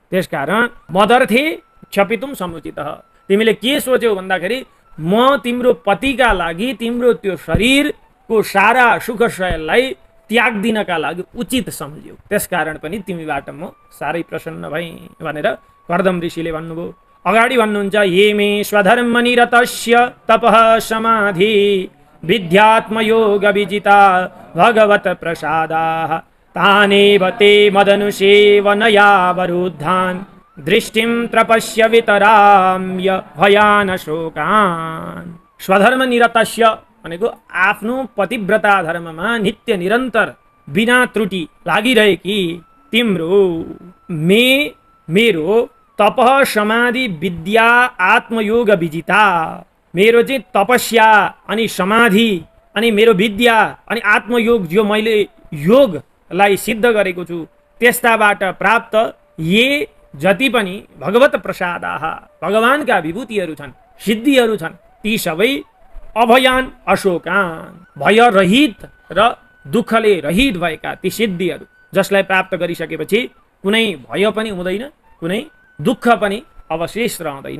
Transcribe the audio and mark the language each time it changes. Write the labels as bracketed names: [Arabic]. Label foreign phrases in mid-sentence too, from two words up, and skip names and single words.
[Nepali] त्यसकारण [Sanskrit] मदर्थे क्षपितुं समुचित, [Nepali] तिमीले के सोच्यौ भन्दाखेरि म तिम्रो पतिका लागि तिम्रो त्यो शरीरको सारा सुख शयललाई त्याग दिनका लागि उचित सम्झ्यौ, त्यसकारण पनि तिमीबाट म साह्रै प्रसन्न भएँ भनेर कर्दम ऋषिले भन्नुभयो। अगाडि भन्नुहुन्छ [Sanskrit] ये मे स्वधर्मनिरतस्य तपः समाधि विद्यात्मयोग विजिता भगवत प्रसादाः तानेव ते मदनुसेवनयावरुद्धान् दृष्टिं त्रपस्य वितराम्य भयान शोकान्। स्वधर्म निरतस्य [Nepali] भनेको आफ्नो पतिव्रता धर्ममा नित्य निरन्तर बिना त्रुटि लागिरहेकी तिम्रो मेरो [Sanskrit] तपः समाधि विद्या आत्मयोग विजिता, [Nepali] मेरो चाहिँ तपस्या अनि समाधि अनि मेरो विद्या अनि आत्मयोग, जो मैले योग लाई सिद्ध गरेको छु। त्यस्ताबाट प्राप्त ये जति पनि [Sanskrit] भगवत प्रसादाः [Nepali] भगवानका विभूतिहरू छन्, सिद्धिहरू छन्, ती सबै [Sanskrit] अभयान अशोकान [Nepali] भय रहित र दुःखले रहित भएका ती सिद्धिहरू जसलाई प्राप्त गरिसकेपछि कुनै भय पनि हुँदैन, कुनै दुःख पनि अवशेष रहँदैन।